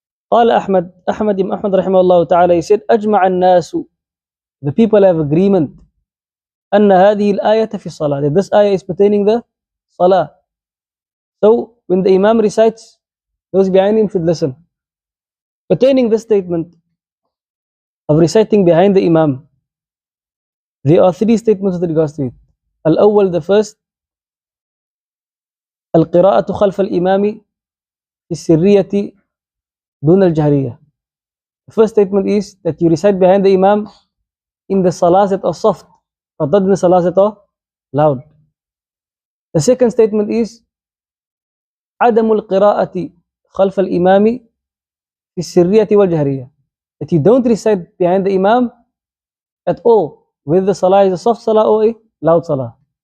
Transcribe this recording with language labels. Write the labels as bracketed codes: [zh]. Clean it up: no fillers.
[ar] قال أحمد رحمه الله تعالى, [en] he said [ar] أجمع الناس, [en] the people have agreement, [ar] أن هذه الآية في الصلاة, [en] that this ayah is pertaining the Salah. So when the Imam recites, those behind him should listen. Pertaining this statement of reciting behind the Imam, there are three statements with regards to it. [ar] Al-awwal, [en] the first, [ar] القراءة خلف الإمام في السرية دون الجهرية. [en] The first statement is that you recite behind the Imam in the salahs that are soft, but not in the salahs that are loud. The second statement is [ar] عدم القراءة خلف الإمام في السرية والجهرية, [en] that you don't recite behind the Imam at all, whether the salah is a soft salah or a loud salah.